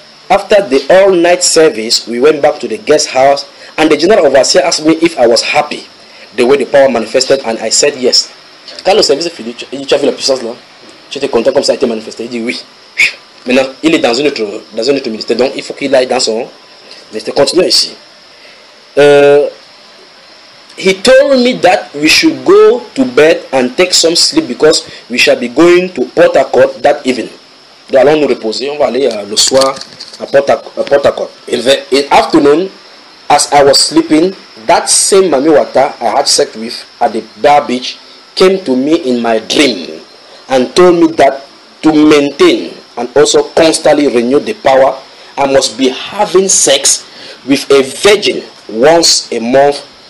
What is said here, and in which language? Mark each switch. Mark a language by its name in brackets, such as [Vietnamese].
[English] After the all night service, we went back to the guest house and the general overseer asked me if I was happy the way the power manifested and I said yes. [French] Quand le service est fini, tu as vu la puissance là? Tu étais content comme ça a été manifesté? Il dit oui. Maintenant, il est dans un autre ministère, donc il faut qu'il aille dans son ministère. Continuons ici. [English] He told me that we should go to bed and take some sleep because we shall be going to Port Harcourt that evening. [French] Donc allons nous reposer, on va aller le soir à Port-à-Court. [English] In the afternoon, as I was sleeping, that same Mami Wata I had sex with at the bar beach came to me in my dream and told me that to maintain and also constantly renew the power, I must be having sex with a virgin once a month.